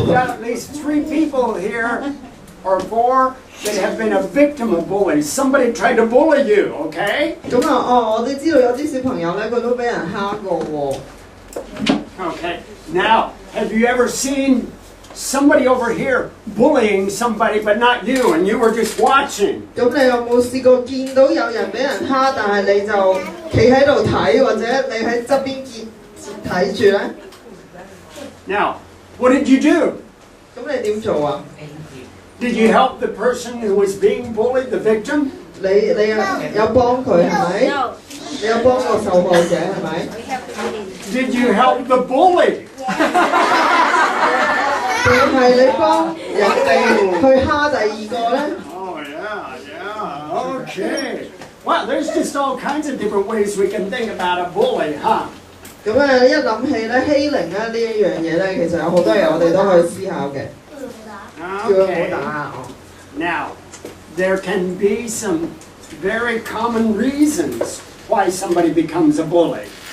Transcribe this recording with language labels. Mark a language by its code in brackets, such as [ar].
[en] we've got at least 3 people here or 4 that have been a victim of bullies. Somebody tried to bully you, okay? [yue] 咁啊，哦，我哋知道有啲小朋友咧，佢都俾人蝦過喎。 [en] Okay. Now, have you ever seen somebody over here bullying somebody but not you and you were just watching? [yue] 咁你有冇試過見到有人俾人蝦，但係你就企喺度睇，或者你喺側邊睇住咧？ [en] Now, what did you do? [yue] 咁你點做啊？ [en] Did you help the person who was being bullied, the victim? [yue] 你有幫佢係咪？ [en] No. [yue] 你有幫個受害者係咪？ [en] We have to read it. Did you help the bully? [yue] 定係你幫人哋去蝦第二個咧？ [en] Oh, yeah. Okay. Well, there's just all kinds of different ways we can think about a bully, huh? [yue] 咁啊，一諗起咧欺凌咧呢一樣嘢咧，其實有好多嘢我哋都可以思考嘅。叫佢唔好 [en] Okay. [yue] 打啊！ [en] Now, there can be some very common reasons why somebody becomes a bully.